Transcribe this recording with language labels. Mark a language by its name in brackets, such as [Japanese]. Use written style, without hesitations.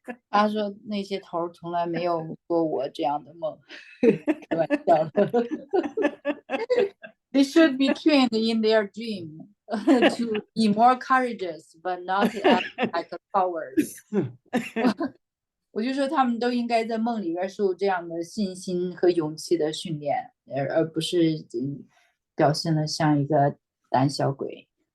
[Chinese] 他说那些头从来没有过我这样的梦，开玩笑的。 [English] They should be trained in their dream to be more courageous, but not act like cowards. [Chinese] 我就说他们都应该在梦里边受这样的信心和勇气的训练，而不是表现得像一个胆小鬼。